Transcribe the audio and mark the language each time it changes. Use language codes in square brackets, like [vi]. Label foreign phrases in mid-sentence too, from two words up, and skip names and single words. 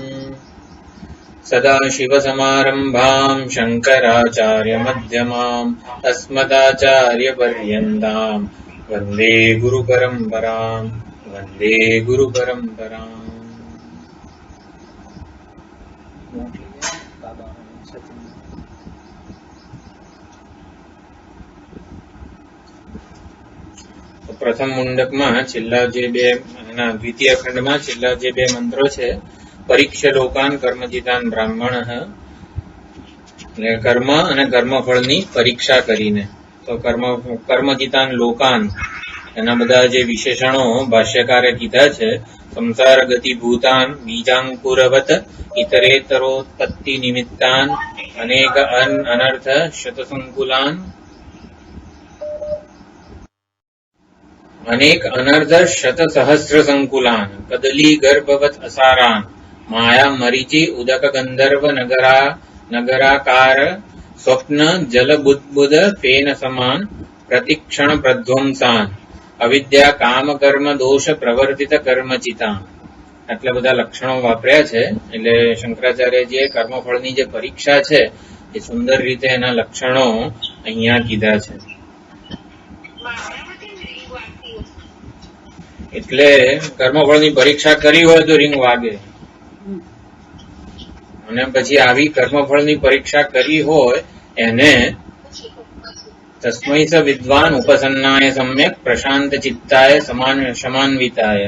[sa] सदाशिवसमारम्भां शङ्कराचार्यमध्यमाम् अस्मदाचार्यपर्यन्तां वन्दे गुरुपरम्पराम् वन्दे गुरुपरम्पराम्। [gu] પ્રથમ મુંડક માં છેલ્લા જે બે દ્વિતીય ખંડ માં છેલ્લા જે બે મંત્રો છે [sa] परीक्षलोकान कर्मजितान ब्राह्मण [gu] કર્મ અને કર્મફળની પરીક્ષા કરીને તો [sa] कर्मजितान लोकान [gu] એના બધા જે વિશેષણો ભાષ્યકારે કીધા છે [sa] संसार गति भूतान बीजांकुरवत इतरेतरोत्पत्ति निमित्तान अनेक अनर्थ शतसंकुलान अनेक अनर्थ शत सहस्र संकुलान कदली गर्भवत असारान माया मरीचि उदक गंधर्व नगराकार स्वप्न जल बुद्बुद फेन समान प्रतिक्षण प्रध्वंसान अविद्या काम कर्म दोष प्रवर्तित कर्मचिता [gu] આટલા બધા લક્ષણો વાપર્યા છે। એટલે શંકરાચાર્યજીએ કર્મફળની જે પરીક્ષા છે એ સુંદર રીતે એના લક્ષણો અહીંયા કીધા છે। એટલે કર્મફળની પરીક્ષા કરી હોય તો રિંગ વાગે અને પછી આવી કર્મફળની પરીક્ષા કરી હોય એને [sa] तस्मै स विद्वान उपसन्नाय सम्यक प्रशान्त चित्ताय समन्विताय।